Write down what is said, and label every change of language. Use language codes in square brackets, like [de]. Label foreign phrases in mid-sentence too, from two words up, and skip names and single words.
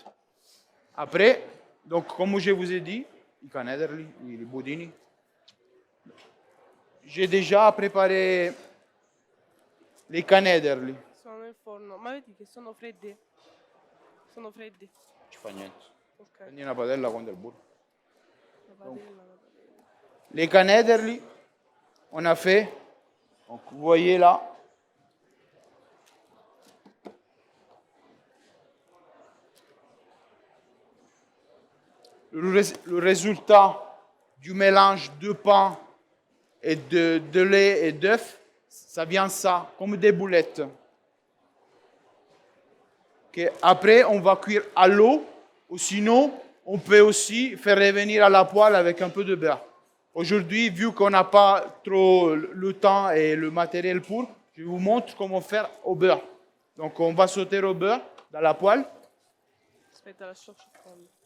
[fr] Après, donc comme je vous ai dit, [it] i canederli, i budini, [fr] j'ai déjà préparé les canederli. [it] Sono nel forno. Ma vedi che sono freddi? Sono freddi. Ci fa niente. Ok. Prendi una padella con del burro. La padella, la padella. [fr] Les canederli, on a fait. Donc vous voyez là. Le résultat du mélange de pain et de lait et d'œufs, ça vient ça, comme des boulettes. Ok. Après, on va cuire à l'eau, ou sinon, on peut aussi faire revenir à la poêle avec un peu de beurre. Aujourd'hui, vu qu'on n'a pas trop le temps et le matériel pour, je vous montre comment faire au beurre. Donc, on va sauter au beurre dans la poêle. [it] Aspetta, lascio sciacquare.